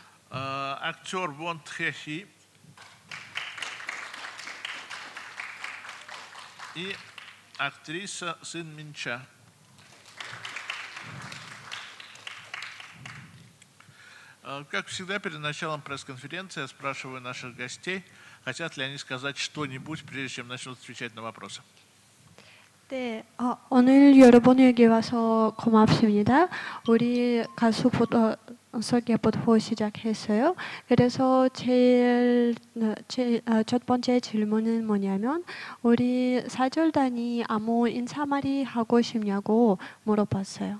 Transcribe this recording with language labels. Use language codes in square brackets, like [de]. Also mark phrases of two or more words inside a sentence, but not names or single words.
[ru] актер Вон Тхэ-хи и актриса Сын Минча. Как всегда, перед началом пресс-конференции я спрашиваю наших гостей, хотят ли они сказать что-нибудь, прежде чем начнут отвечать на вопросы. [ko] 네, 오늘 여러분에게 와서 고맙습니다. 우리 가수부터 소개부터 시작했어요. 그래서 첫 번째 질문은 뭐냐면 우리 사절단이 아무 인사말이 하고 싶냐고 물어봤어요.